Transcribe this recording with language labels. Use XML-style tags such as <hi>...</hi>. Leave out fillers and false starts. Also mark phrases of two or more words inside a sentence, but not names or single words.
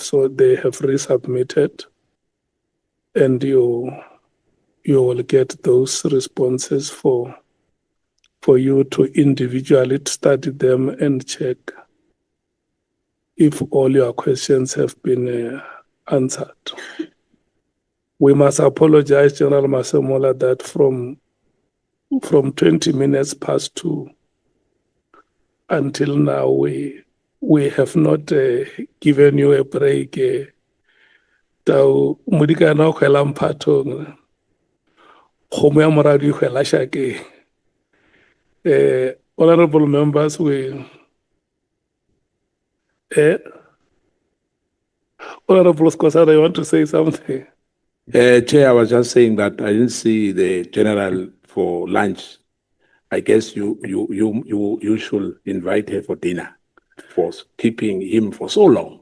<en>So they have resubmitted, and you will get those responses for you to individually study them and check if all your questions have been answered. We must apologize, General Masemola, that from 20 minutes past 2 until now, we have not given you a break.</en> <nso>Mudikana khwela mphatong, kgomo ya moradi e khwela shakeng.</nso> <en>Honorable members, Honorable Skosana, you want to say something? Chair, I was just saying that I didn't see the general for lunch. I guess you should invite her for dinner for keeping him for so long.</en>